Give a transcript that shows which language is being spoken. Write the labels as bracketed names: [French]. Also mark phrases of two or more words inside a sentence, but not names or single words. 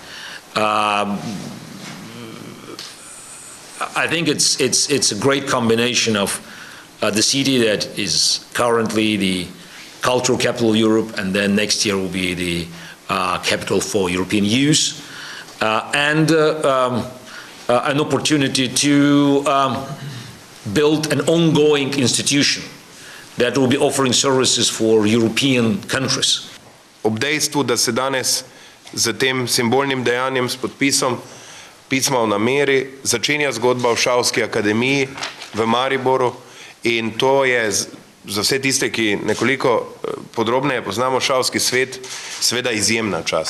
[English] I think it's a great combination of the city that is currently the cultural capital of Europe, and then next year will be the capital for European youth, and an opportunity to build an ongoing institution that will be offering services for European countries. [Slovenian] Ob dejstvu, da se danes z tem simbolnim dejanjem s podpisom pisma o nameri začenja zgodba o šahovski akademiji v Mariboru, in to je za vse tiste, ki nekoliko podrobneje poznamo šahovski svet, seveda izjemna čast.